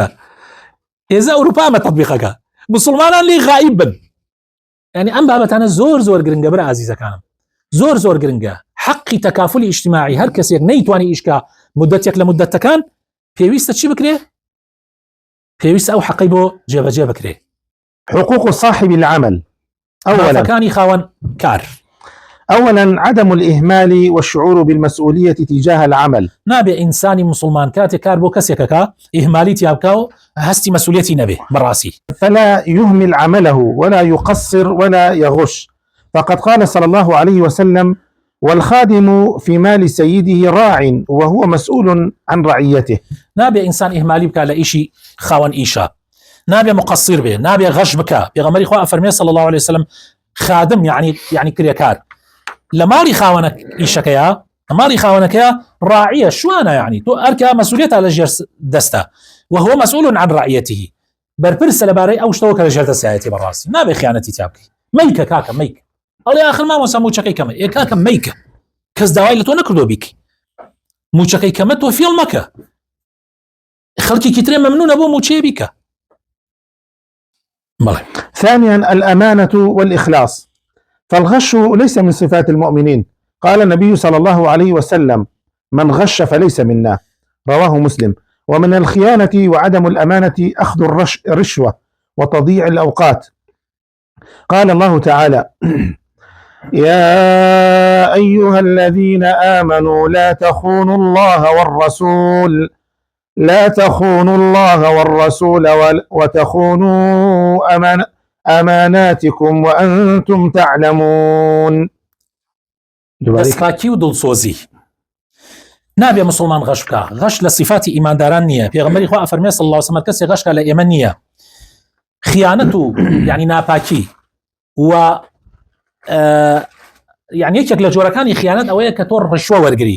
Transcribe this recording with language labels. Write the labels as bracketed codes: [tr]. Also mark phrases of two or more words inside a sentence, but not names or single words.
[ckb] هێزە ئەوروپامە تەطبیقەکە، مسلمانان لێ غائب بن. یعنی ئەم بابەتانە زۆر گرنگە برە عزیزەکانم، زۆر گرنگە. حەقی تەکافلی ئیجتیماعی هەر کەسێک نەیتوانی ئیشکا مدەتێک لە مدەتەکان پێویستە چی بکرێ؟ پێویستە ئەو حەقی بۆ جێبەجێ بکرێ. [ar] حقوق صاحب العمل. [ckb] أولا خاوەن کار. [ar] أولا عدم الإهمال والشعور بالمسؤولية تجاه العمل. [ckb] نابێ إنسانی مسلمان کاتێک کار بۆ کەسێکەکە ئیهمالی تیا بکە و هەستی مەسئولیەتی نەبێ بەڕاستی. [ar] فلا يهمل عمله ولا يقصر ولا يغش، فقد قال صلى الله عليه وسلم: والخادم في مال سيده راع وهو مسؤول عن رعيته. [ckb] نابێ ئینسان ئیهمالی بکە لە ئیشی خاوەن ئیشە، نابێ مقصر بێ، نابێ غەش بکە. پێغەمبەری خوا فەرمێ [ar] صلى الله عليه وسلم خادم [ckb] يعني کرێکار لە ماڵی خاوەنە ئیشەکەیە، ماڵی خاوەنەکەیە ڕاعیە شوانە، يعني تۆ ئەرکە مەسئولیەتە لە ژێر دەستە [ar] وهو مسؤول عن رعيته، [ckb] بەرپرسە لەبارەی ئەو شتەوە کە لە ژێر دەستایەتی بەڕاستی. نابێ خیانەتی تیا بکەی. مەیکە کاکە مەیک، ئەڵێ ئاخر مامۆستا موچەکەی کەمە، ئێ کاکە مەیکە، کەس داوای لە تۆ نەکردۆ بیکەی، موچەکەی کەمە تۆ فێڵ مەکە، خەڵکێکی ترێ مەمنونە بۆ موچەیە بیکە. [ar] ثانيا الأمانة والإخلاص، فالغش ليس من صفات المؤمنين. قال النبي صلى الله عليه وسلم: من غش فليس منا، رواه مسلم. ومن الخيانة وعدم الأمانة أخذ الرشوة وتضييع الأوقات. قال الله تعالى: يا أيها الذين آمنوا لا تخونوا الله والرسول وتخونوا أماناتكم وأنتم تعلمون. [ckb] دەستپاکی و دڵسۆزی. نابێ مسلمان غەش بکە. غەش لە صفاتی ئیمانداران نییە. پێغەمبەری خوا فەرمێ [ar] صلی الله عليه وسلم [ckb] کەسێک غەش کە لە ئێمە نییە. خیانەت و یعنی ناپاکی و یعنی یەکێک لە جۆرەکانی خیانەت ئەوەیە کە تۆ ڕشوە وەرگری.